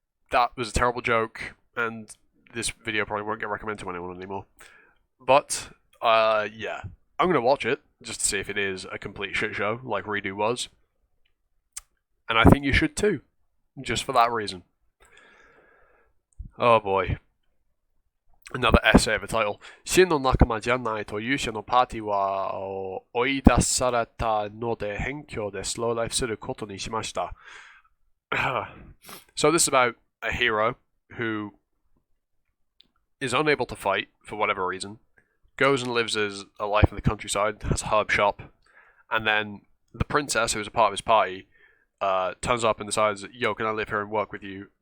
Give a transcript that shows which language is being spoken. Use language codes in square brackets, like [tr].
[en] That was a terrible joke, and this video probably won't get recommended to anyone anymore. But, yeah. I'm going to watch it, just to see if it is a complete shit show, like Redo was. And I think you should too, just for that reason. Oh boy. Another essay of a title. [ja] 真の仲間じゃないと勇者のパーティーは追い出されたので辺境でスローライフすることにしました。 [en] So this is about a hero who is unable to fight for whatever reason, goes and lives as a life in the countryside, has a herb shop, and then the princess, who is a part of his party, turns up and decides, yo, can I live here and work with you?